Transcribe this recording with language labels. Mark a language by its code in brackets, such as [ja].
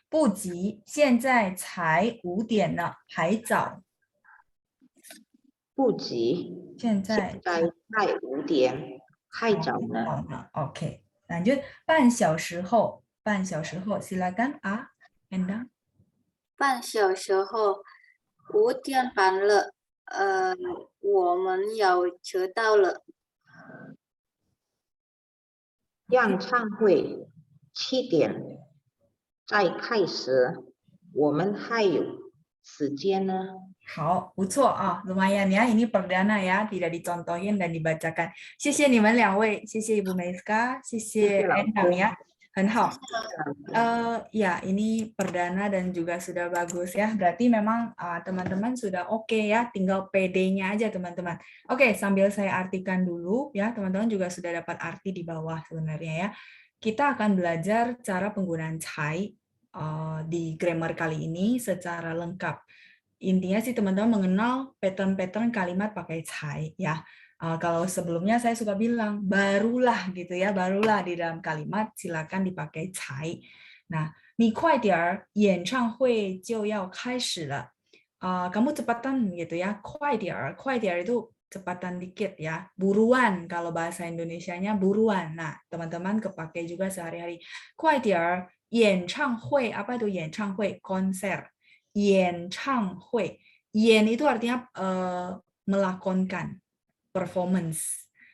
[zh] 不急，现在才5点呢，还早。不急，现在在5点，还早呢。 [id] OK， lanjut [zh] 半小时后， [id] silakan A, Endang。 [zh] 半小时后，5点半了，我们要迟到了。演唱会7点再开始，我们还有时间呢。好，不错啊， [id] lumayan ya. Ini perdana ya, tidak dicontohin dan dibacakan. [zh] 谢谢你们2位，谢谢 Ibu Meiska， 谢谢 Endang ya. 很好。 [id] Ya, ini perdana dan juga sudah bagus ya. Berarti memang teman-teman sudah oke ya, tinggal PD-nya aja teman-teman. Oke, sambil saya artikan dulu ya, teman-teman juga sudah dapat arti di bawah sebenarnya ya. Kita akan belajar cara penggunaan cai di grammar kali ini secara lengkap. Intinya sih teman-teman mengenal pattern-pattern kalimat pakai cai ya. Kalau sebelumnya saya suka bilang barulah gitu ya, barulah di dalam kalimat silakan dipakai cai. [zh] Nah, 你快点儿，演唱会就要开始了。 [id] kamu cepatan gitu ya, [zh] 快点儿，快点儿 [id] itu cepatan dikit ya, buruan kalau bahasa Indonesianya buruan. Nah, teman-teman kepake juga sehari-hari. [zh] 快点儿，演唱会 [id] apa itu 演唱会 konser. Yen Chang Hui. Yen itu artinya melakonkan, performance.